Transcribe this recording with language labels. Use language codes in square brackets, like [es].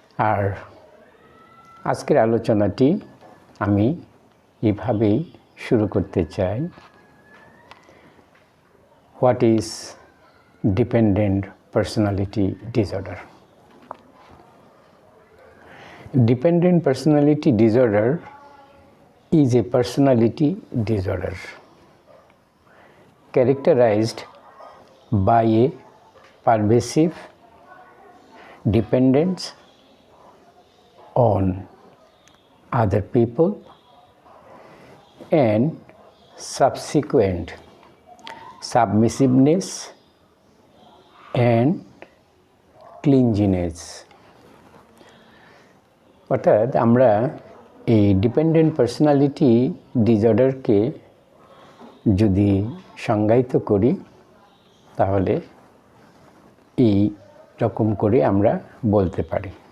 [bn] আর আজকের আলোচনাটি আমি এভাবেই শুরু করতে চাই। [en] What is dependent personality disorder? Dependent personality disorder is a personality disorder characterized by a pervasive dependence on other people and subsequent submissiveness and clinginess। [bn] অর্থাৎ আমরা এই ডিপেন্ডেন্ট পার্সোনালিটি ডিসঅর্ডারকে যদি সংজ্ঞায়িত করি তাহলে এই রকম করে আমরা বলতে পারি।